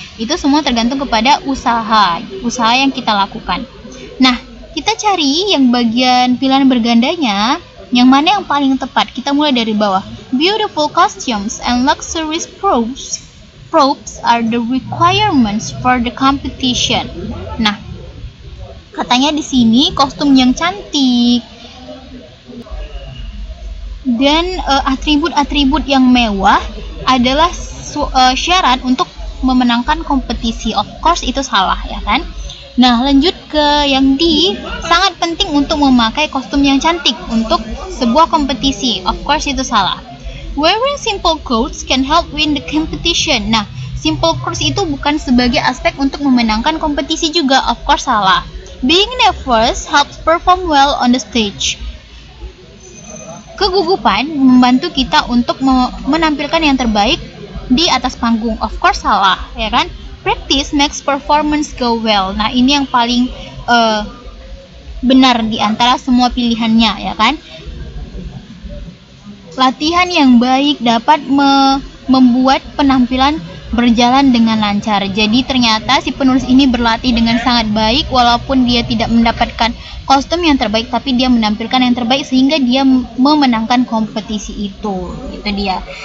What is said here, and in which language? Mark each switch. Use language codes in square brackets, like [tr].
[id] Itu semua tergantung kepada usaha yang kita lakukan. Nah, kita cari yang bagian pilihan bergandanya, yang mana yang paling tepat. Kita mulai dari bawah. [en] Beautiful costumes and luxurious props are the requirements for the competition. [id] Nah, katanya di sini kostum yang cantik dan atribut-atribut yang mewah adalah syarat untuk memenangkan kompetisi. Of course itu salah ya kan? Nah, lanjut ke yang D, sangat penting untuk memakai kostum yang cantik untuk sebuah kompetisi. Of course itu salah. [en] Wearing simple clothes can help win the competition. [id] Nah, Simple course itu bukan sebagai aspek untuk memenangkan kompetisi juga. Of course salah. [en] Being nervous helps perform well on the stage. [id] Kegugupan membantu kita untuk menampilkan yang terbaik di atas panggung. Of course salah, ya kan? [en] Practice makes performance go well. [id] Nah, ini yang paling benar di antara semua pilihannya, ya kan? Latihan yang baik dapat membuat penampilan berjalan dengan lancar. Jadi ternyata si penulis ini berlatih dengan sangat baik walaupun dia tidak mendapatkan kostum yang terbaik, tapi dia menampilkan yang terbaik sehingga dia memenangkan kompetisi itu. Itu dia.